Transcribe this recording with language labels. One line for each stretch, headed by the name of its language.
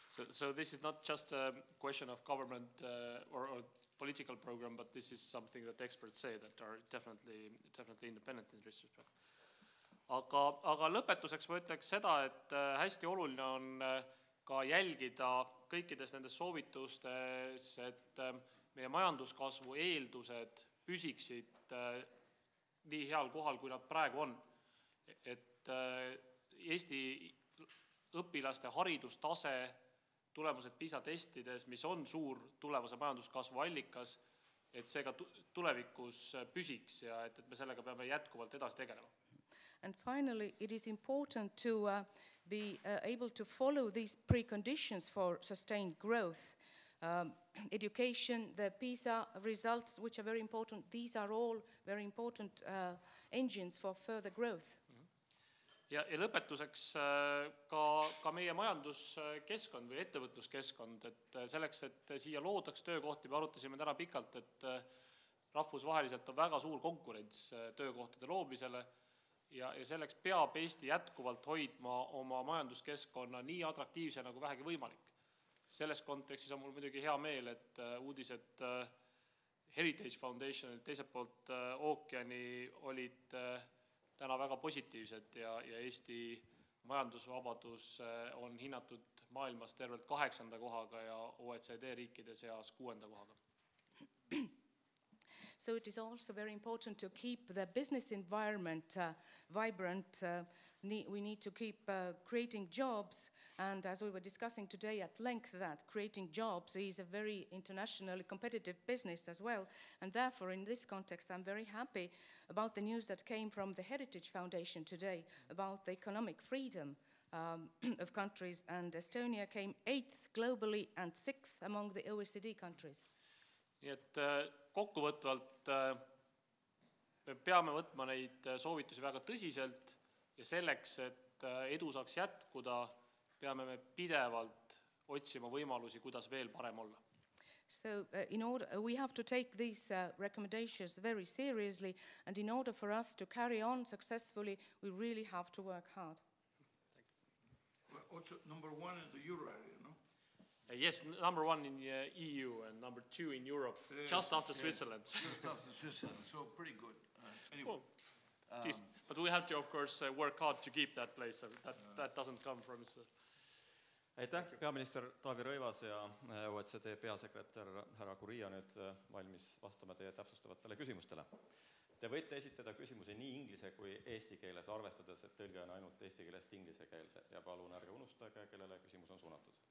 English: So this is not just a question of government or political program, but this is something that experts say that are definitely independent in this respect.
Estonian: Aga lõpetuseks ma ütleks seda, et hästi oluline on ka jälgida kõikides nendes soovitustes, et meie majanduskasvu eeldused püsiksid nii heal kohal, kui nad praegu on. Et Eesti õpilaste haridustase, tulemused PISA testides, mis on suur tulevase majanduskasvu allikas, et see ka tulevikus püsiks ja et me sellega peame jätkuvalt edasi tegelema.
English: And finally, it is important to be able to follow these preconditions for sustained growth. Education, the PISA results, which are very important, these are all very important engines for further growth.
Estonian: Ja lõpetuseks ka meie majanduskeskkond või ettevõtluskeskkond, et selleks, et siia loodaks töökohti, me arutasime täna pikalt, et rahvusvaheliselt on väga suur konkurents töökohtade loomisele ja selleks peab Eesti jätkuvalt hoidma oma majanduskeskkonna nii atraktiivse nagu vähegi võimalik. Selles kontekstis on mul muidugi hea meel, et uudised Heritage Foundationilt teiselt poolt ookeani olid täna väga positiivsed ja Eesti majandusvabadus on hinnatud maailmas tervelt 8. kohaga ja OECD riikide seas 6. kohaga.
English: So it is also very important to keep the business environment vibrant. We need to keep creating jobs, and as we were discussing today at length, that creating jobs is a very internationally competitive business as well, and therefore in this context I'm very happy about the news that came from the Heritage Foundation today about the economic freedom of countries, and Estonia came 8th globally and 6th among the OECD countries.
Estonian: Nii et kokkuvõtvalt me peame võtma neid soovitusi väga tõsiselt ja selleks, et edu saaks jätkuda, peame me pidevalt otsima võimalusi, kuidas veel parem olla.
English: So we have to take these recommendations very seriously, and in order for us to carry on successfully, we really have to work hard. Well, also number 1 in the euro area, no? Yes, number 1 in the EU and number 2 in Europe, just after Switzerland. Just after Switzerland, so pretty good. Anyway. But we have to, of course, work hard to keep that place. That doesn't come from...
Estonian: Aitäh, peaminister Taavi Rõivase ja OECD peasekretär härra Gurria nüüd valmis vastama teie täpsustavatele küsimustele. Te võite esitada küsimusi nii inglise kui eesti keeles, arvestades, et tõlge on ainult eesti keelest inglise keelde ja palun ärge unustage, kellele küsimus on suunatud.